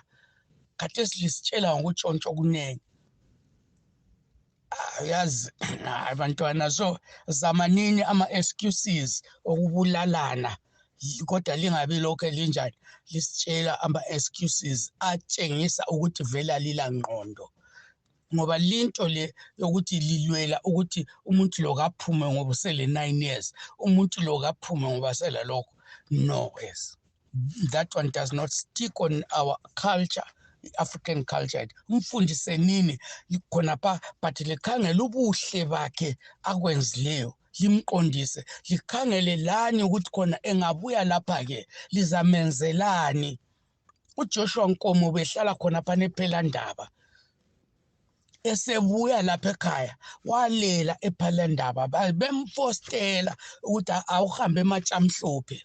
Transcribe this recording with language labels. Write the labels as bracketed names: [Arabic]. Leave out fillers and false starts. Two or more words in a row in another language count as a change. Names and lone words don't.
[North Ndebele] Khathesi lisitshela ngokutshontsha okunene. Yazi abantwana, so zamanini ama-excuses okubulalana, kodwa lingabi lokho elinjani lisitshela ama-excuses atshengisa ukuthi vele lila ngqondo. Ngoba linto le yokuthi lilwela ukuthi umuntu lo kaphume ngoba usele 9 years, umuntu lo kaphume ngoba sele lokho. [English] No, yes, that one does not stick on our culture, African culture. [North Ndebele] Umfundise nini khona pha, but likhangela ubuhle bakhe akwenzileyo, limqondise, likhangele lani ukuthi khona engabuya lapha ke lizamenzelani. uJoshua Nkomo behlala khona phana ePhelandaba, esebuya lapha ekhaya walela ePhelandaba, bemfostela ukuthi awuhambe ematshamhlophe.